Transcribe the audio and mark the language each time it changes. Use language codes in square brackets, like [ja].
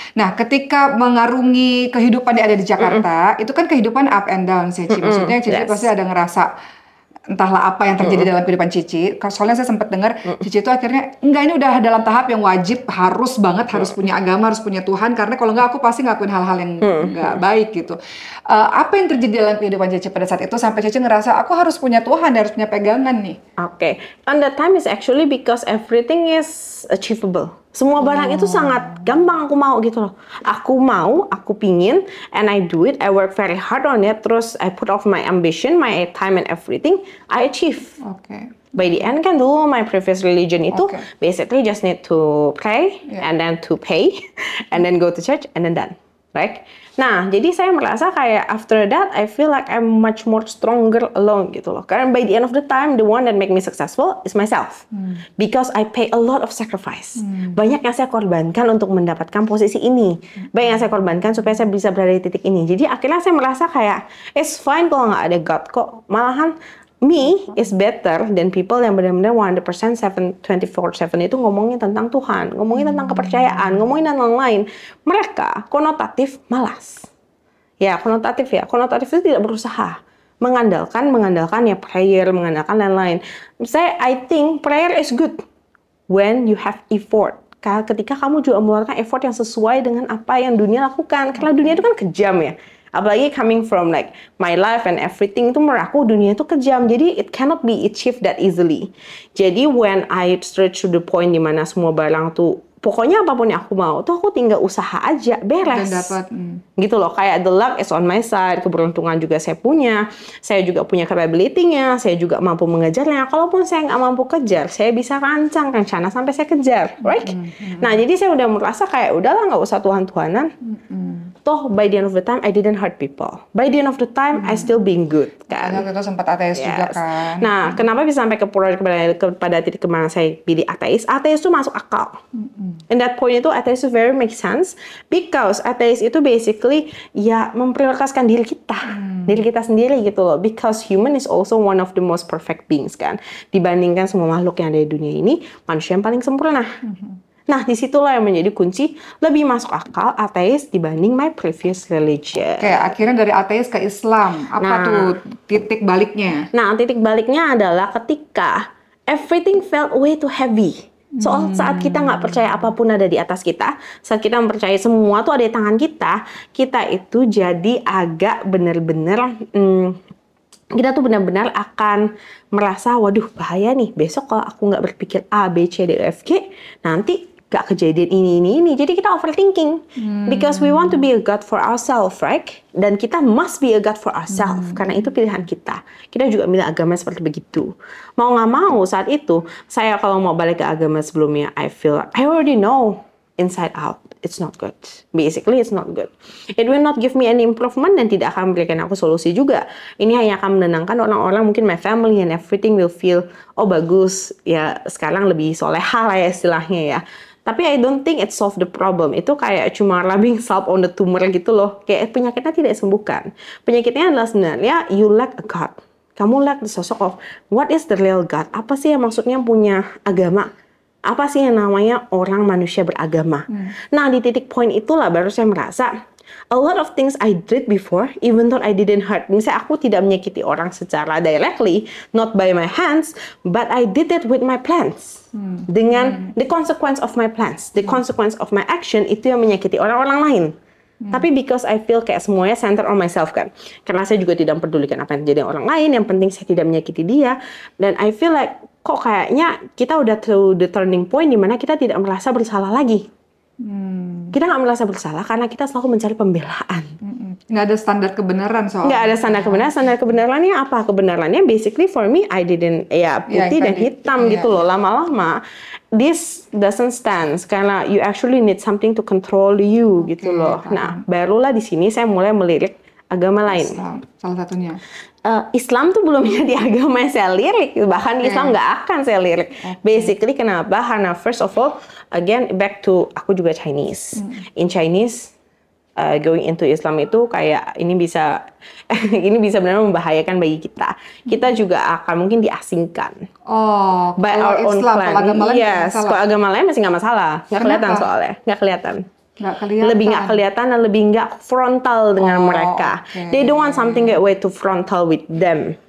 [id] Nah ketika mengarungi kehidupan yang ada di Jakarta, itu kan kehidupan [en] up and down [id] sih, maksudnya Cici pasti ada ngerasa entahlah apa yang terjadi dalam kehidupan Cici. Soalnya saya sempat dengar Cici itu akhirnya enggak, ini udah dalam tahap yang wajib harus punya agama, harus punya Tuhan, karena kalau enggak aku pasti ngelakuin hal-hal yang enggak baik gitu. Apa yang terjadi dalam kehidupan Cici pada saat itu sampai Cici ngerasa aku harus punya Tuhan, harus punya pegangan nih? [en] On that time is actually because everything is achievable. [id] Semua barang itu sangat gampang aku mau gitu loh. Aku mau, aku pingin, [en] and I do it. I work very hard on it. Terus I put off my ambition, my time and everything. I achieve. By the end [id] kan dulu [en] my previous religion itu basically just need to pray and then to pay and then go to church and then done. Right? [id] Nah, jadi saya merasa kayak [en] after that I feel like I'm much more stronger alone [id] gitu loh. [en] Karena by the end of the time the one that make me successful is myself. Because I pay a lot of sacrifice. [id] Banyak yang saya korbankan untuk mendapatkan posisi ini. Banyak yang saya korbankan supaya saya bisa berada di titik ini. Jadi akhirnya saya merasa kayak [en] it's fine [id] kalau nggak ada God kok. Malahan [en] me is better than people [id] yang benar-benar 100% 24/7 itu ngomongin tentang Tuhan, ngomongin tentang kepercayaan, ngomongin tentang lain. Mereka konotatif malas. Ya, konotatif itu tidak berusaha. Mengandalkan ya prayer, mengandalkan lain-lain. [en] Saya I think prayer is good when you have effort. [id] Ketika kamu juga mengeluarkan effort yang sesuai dengan apa yang dunia lakukan. Karena dunia itu kan kejam ya. Apalagi [en] coming from like my life and everything, [id] itu menurut aku dunia itu kejam. [en] Jadi it cannot be achieved that easily. Jadi when I stretch to the point [id] dimana semua barang tuh pokoknya apapun yang aku mau tuh aku tinggal usaha aja, beres. Dan dapat. Gitu loh, kayak [en] the luck is on my side, [id] keberuntungan juga saya juga punya capability-nya, saya juga mampu mengejarnya. Kalaupun saya nggak mampu kejar, saya bisa rancang rencana sampai saya kejar, right? Nah, jadi saya udah merasa kayak udahlah nggak usah Tuhan-Tuhanan. Toh [en] by the end of the time I didn't hurt people. By the end of the time I still being good, kan? [id] Karena itu sempat ateis juga kan. Nah, kenapa bisa sampai kepada titik kemana saya pilih ateis? Ateis itu masuk akal. [en] And that point [id] itu ateis itu [en] very make sense because [id] ateis itu basically ya memprioritaskan diri kita sendiri gitu loh. [en] Because human is also one of the most perfect beings kan. [id] Dibandingkan semua makhluk yang ada di dunia ini, manusia yang paling sempurna. Nah, disitulah yang menjadi kunci lebih masuk akal ateis dibanding [en] my previous religion. [id] Oke, akhirnya dari ateis ke Islam. Apa tuh titik baliknya? Nah, titik baliknya adalah ketika [en] everything felt way too heavy. [id] Saat kita nggak percaya apapun ada di atas kita, saat kita mempercayai semua tuh ada di tangan kita itu jadi agak bener-bener kita tuh benar-benar akan merasa, waduh bahaya nih, besok kalau aku nggak berpikir A, B, C, D, E, F, G, nanti gak kejadian ini. Jadi kita overthinking. [en] Because we want to be a God for ourselves, right? [id] Dan kita [en] must be a God for ourselves. [id] Karena itu pilihan kita. Kita juga milih agama seperti begitu. Mau nggak mau saat itu, saya kalau mau balik ke agama sebelumnya, [en] I already know inside out. It's not good. [id] Basically, it's not good. [en] It will not give me any improvement [id] dan tidak akan memberikan aku solusi juga. Ini hanya akan menenangkan orang-orang, mungkin [en] my family and everything will feel, [id] oh bagus, ya sekarang lebih soleha lah ya istilahnya ya. [en] Tapi I don't think it solve the problem. [id] Itu kayak cuma [en] rubbing salt on the tumor [id] gitu loh. Kayak penyakitnya tidak sembuhkan. Penyakitnya adalah sebenarnya [en] you lack a God. Kamu lack the sosok of what is the real God? [id] Apa sih yang maksudnya punya agama? Apa sih yang namanya orang manusia beragama? Nah, di titik poin itulah baru saya merasa [en] a lot of things I did before, even though I didn't hurt. [id] Misalnya aku tidak menyakiti orang secara [en] directly, not by my hands, but I did it with my plans. Dengan the consequence of my plans, the consequence of my action, [id] itu yang menyakiti orang-orang lain. [en] Tapi because I feel [id] kayak semuanya [en] center on myself kan. [id] Karena saya juga tidak mempedulikan apa yang terjadi orang lain, yang penting saya tidak menyakiti dia. Dan [en] I feel like [id] kok kayaknya kita udah [en] to the turning point [id] di mana kita tidak merasa bersalah lagi. Kita nggak merasa bersalah karena kita selalu mencari pembelaan. Nggak ada standar kebenaran soalnya. Nggak ada standar kebenaran. Standar kebenarannya apa? Kebenarannya basically [en] for me, I didn't, [id] ya putih dan hitam gitu loh. [en] Lama-lama, this doesn't stand. Karena you actually need something to control you [id] gitu loh. Nah, barulah di sini saya mulai melirik agama lain. Islam, salah satunya. Islam tuh belum jadi agama yang saya lirik, bahkan Islam nggak akan saya lirik. [en] Basically kenapa? Karena first of all, again back to [id] aku juga [en] Chinese. In Chinese, going into Islam [id] itu kayak ini bisa benar-benar membahayakan bagi kita. Kita juga akan mungkin diasingkan. Oh, [en] by our own [id] Islam, [en] clan. [id] kalau agama lain Yes, kalau agama lain masih nggak masalah, nggak kelihatan soalnya, nggak kelihatan. Lebih nggak kelihatan dan lebih nggak frontal dengan mereka. [en] They don't want something get way too frontal with them.